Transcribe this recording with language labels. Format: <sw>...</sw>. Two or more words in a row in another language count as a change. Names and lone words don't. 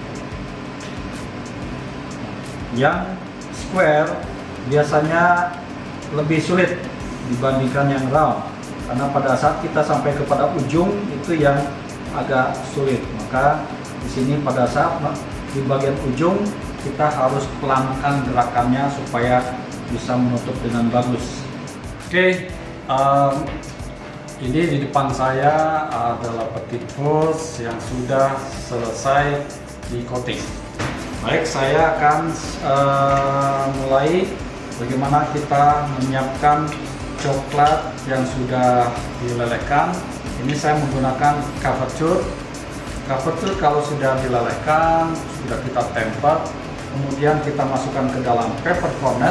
<id>Yang square biasanya lebih sulit dibandingkan yang round, karena pada saat kita sampai kepada ujung itu yang agak sulit. Maka di sini pada saat di bagian ujung kita harus pelankan gerakannya supaya bisa menutup dengan bagus. Oke, ini di depan saya adalah</id> <fr>petit fours</fr> <id>yang sudah selesai di coating. Baik, saya akan mulai bagaimana kita menyiapkan coklat yang sudah dilelehkan. Ini saya menggunakan couverture. Couverture kalau sudah dilelehkan, sudah kita temper, kemudian kita masukkan ke dalam</id> <en>paper cornet.</en>